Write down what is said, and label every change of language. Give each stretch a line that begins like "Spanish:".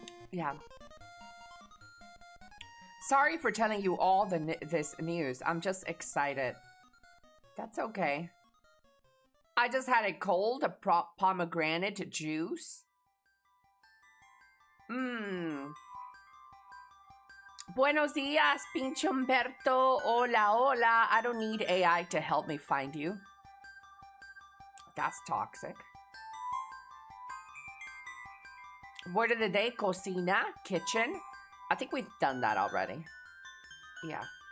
English: Yeah. Sorry for telling you all this news. I'm just excited. That's okay. I just had a cold, a pomegranate juice.
Spanish: Buenos días, pinche Humberto. Hola, hola.
English: I don't need AI to help me find you. That's toxic. Word of the day, cocina, kitchen. I think we've done that already. Yeah.